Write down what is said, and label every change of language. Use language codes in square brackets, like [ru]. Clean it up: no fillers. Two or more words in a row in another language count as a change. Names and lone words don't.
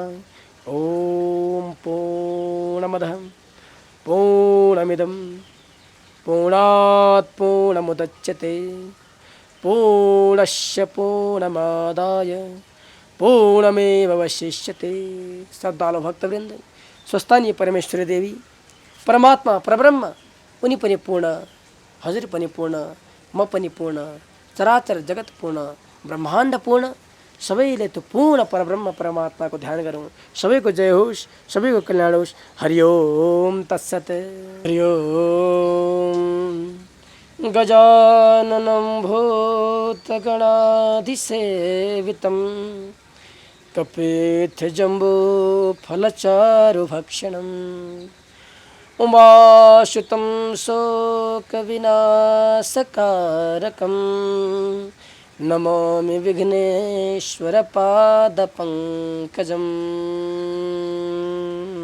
[sa] ओम पूर्णमदः पूर्णमिदं पूर्णात् पूर्णमुदच्यते पूर्णस्य पूर्णमादाय पूर्णमेवावशिष्यते। [ne] श्रद्धालु भक्तवृंद, स्वस्थानीय परमेश्वरी देवी परमात्मा परब्रह्म उनी पनि पूर्ण, हजुर पनि पूर्ण, म पनि पूर्ण, चराचर जगत पूर्ण, ब्रह्माण्ड पूर्ण, सबैले त्यो पूर्ण परब्रह्म परमात्मा को ध्यान गरौँ। सबैको जय होस्, सबैको कल्याण होस्। [sa] हरि ओम तत्सत। हरि ओम। गजाननं भूतगणाधिसेवितं कपित्थजम्बूफलचारुभक्षणम् उमासुतं शोकविनाशकारकं नमामि विघ्नेश्वरपादपङ्कजम्।